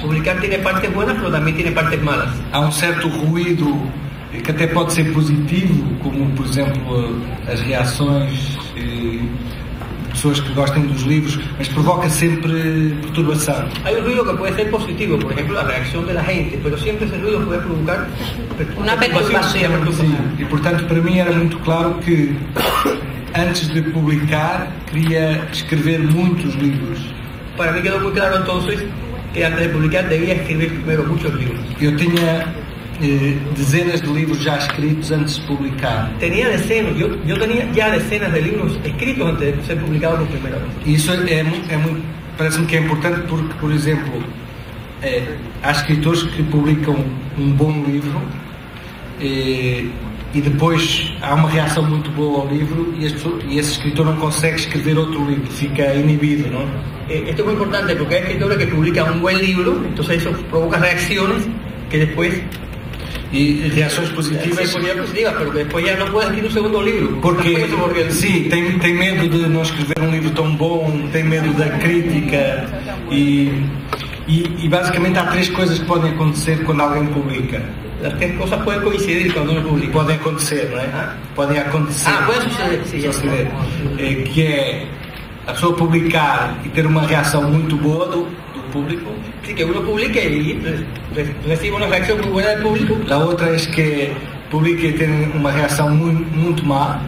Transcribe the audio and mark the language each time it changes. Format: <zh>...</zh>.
<es>Publicar tiene partes buenas, pero también tiene partes malas.</es> <pt>Há um certo ruído que até pode ser positivo, como por exemplo as reações de pessoas que gostem dos livros, mas provoca sempre perturbação.</pt> <es>Hay un ruido que puede ser positivo, por ejemplo la reacción de la gente, pero siempre ese ruido puede provocar una perturbación.</es> <pt>Sim, e portanto para mim era muito claro que antes de publicar queria escrever muitos livros.</pt> <es>Para mí quedó muy claro entonces que antes de publicar debía escribir primero muchos libros.</es> <pt>Eu tinha dezenas de livros já escritos antes de publicar.</pt> <es>Tenía decenas, yo tenía ya decenas de libros escritos antes de ser publicados por primera vez.</es> <pt>E isso parece-me que é importante porque, por exemplo, há escritores que publicam um bom livro e depois há uma reação muito boa ao livro e esse escritor não consegue escrever outro livro, fica inibido, ¿no?</pt> <es>Esto es muy importante porque hay escritores que publican un buen libro, entonces eso provoca reacciones que después</es> <pt>e reações positivas,</pt> <es>pero que después ya no puede escribir un segundo libro.</es> <pt>Porque sim, tem medo de não escrever um livro tão bom, tem medo da crítica e basicamente há três coisas que podem acontecer quando alguém publica. As três coisas podem coincidir quando uno publica. Podem acontecer, não é? Podem acontecer. Pode suceder, sim.</pt> <es>Suceder.</es> <pt>Que é a pessoa publicar e ter uma reação muito boa do público.</pt> <es>Sí, que uno publique y reciba una reacción muy buena del público. La otra es que publique y tenga una</es> <pt>reação muito má.</pt>